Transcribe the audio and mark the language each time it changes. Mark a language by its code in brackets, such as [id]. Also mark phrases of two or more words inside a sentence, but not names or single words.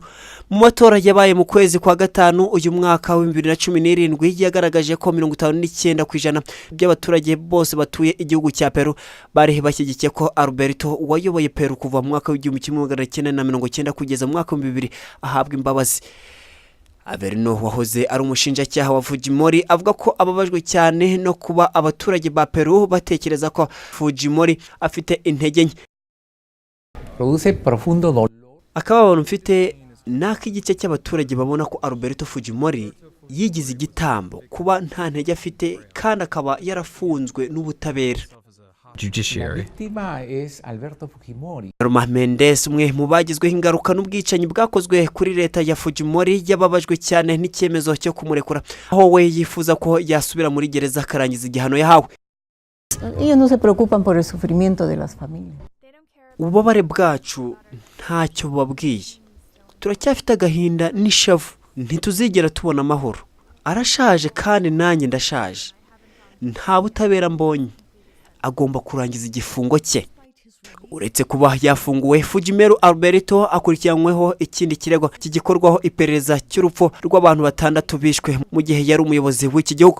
[rw] Mu matora yabaye mu kwezi kwa gatanu uyu mwaka wa 2017 yagaragaje ko 59% by'abaturage bose batuye igihugu cya Peru bari bashyigikiye ko Alberto wayoboye Peru kuva mu mwaka w'1990 kugeza mu mwaka wa 2000 ahabwa imbabazi. Averno wahoze ari umushinjacyaha wa Fujimori avuga ko ababajwe cyane no kuba abaturage ba Peru batekereza ko Fujimori afite intege nke. [es] Produce profundo dolor. [rw] Akababaro mfite n'ak'igice cy'abaturage babona ko Alberto Fujimori yigize igitambo kuba nta ntege afite kandi akaba yarafunzwe n'ubutabera. Judiciary. [es] Víctima es Alberto Fujimori. [rw] Roma Mendes, umwe mu bagizweho ingaruka n'ubwicanyi bwakozwe kuri leta ya Fujimori, yababajwe cyane n'icyemezo cyo kumurekura, aho we yifuza ko yasubira muri gereza akarangiza igihano yahawe. [es] Ellos no se preocupan por el sufrimiento de las familias. [rw] Ububabare bwacu ntacyo babwiye. Turacyafite agahinda n'ishavu, ntituzigera tubona amahoro. Arashaje kandi nanjye ndashaje. Nta butabera mbonye. Agomba kurangiza igifungo cye. Uretse kuba yafunguwe, Fujimori Alberto akurikiranyweho ikindi kirego kigikorwaho iperereza cy'urupfu rw'abantu 6 bishwe mu gihe yari umuyobozi w'iki gihugu.